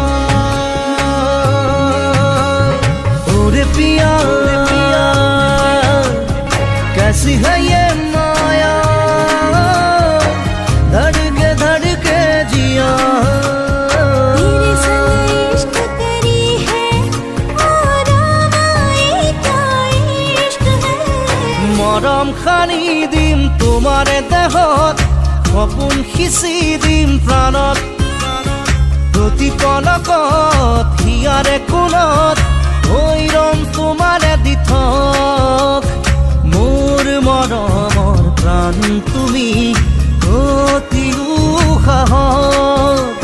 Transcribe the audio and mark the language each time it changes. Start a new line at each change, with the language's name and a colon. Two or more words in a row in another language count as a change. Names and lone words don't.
Hindi: ओरे पिया कैसी है ये माया धड़के जिया। तेरे संग इश्क करी है और आए क्या इश्क है।
Assamese: মৰম খানি দিম তোমাৰে দেহত সপোন সিঁচি দিম প্ৰাণত প্ৰতি পলকত হিয়াৰে কোণত হৈ ৰম তোমাৰে দিঠক মোৰ মৰমৰ প্ৰাণ তুমি অতি উশাহত